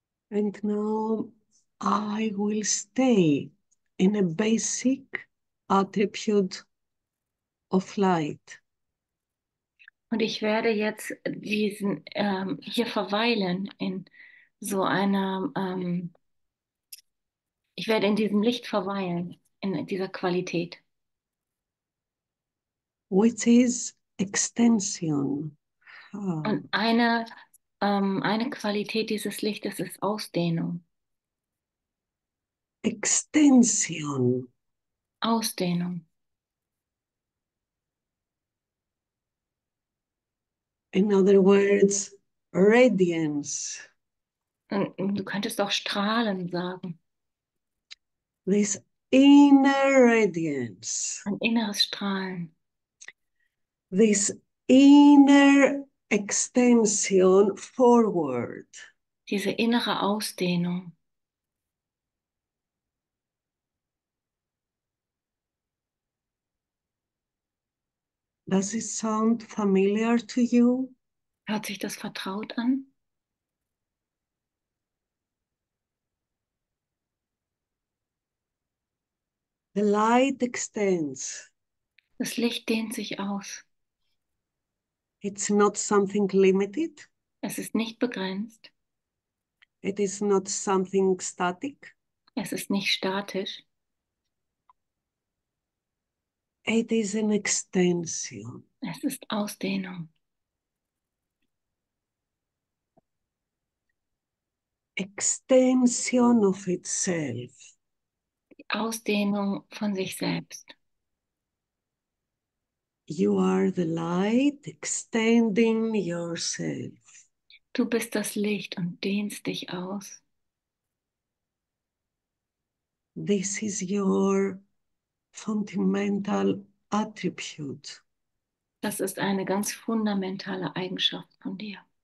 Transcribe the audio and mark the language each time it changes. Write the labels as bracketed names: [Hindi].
[English] And now I will stay in a basic attribute of light. [German] Und ich werde jetzt hier verweilen in so einer, ich werde in diesem Licht verweilen, in dieser Qualität. [English] Which is extension. Ah, [German] Und eine Qualität dieses Lichtes ist Ausdehnung. [English] extension. [German] Ausdehnung. [English] In other words, radiance. [German] Und du könntest auch Strahlen sagen. [English] This inner radiance. [German] Ein inneres Strahlen. [English] This inner extension forward. [German] Diese innere Ausdehnung. [English] Does it sound familiar to you? [German] Hört sich das vertraut an? [English] The light extends. [German] Das Licht dehnt sich aus. [English] It's not something limited. [German] Es ist nicht begrenzt. [English] It is not something static. [German] Es ist nicht statisch. [English] It is an extension. [German] Es ist Ausdehnung. [English] Extension of itself. [German] Die Ausdehnung von sich selbst. [English] You are the light extending yourself. [German] Du bist das Licht und dehnst dich aus. [English] This is your fundamental attribute. [German] Das ist eine ganz fundamentale Eigenschaft von dir.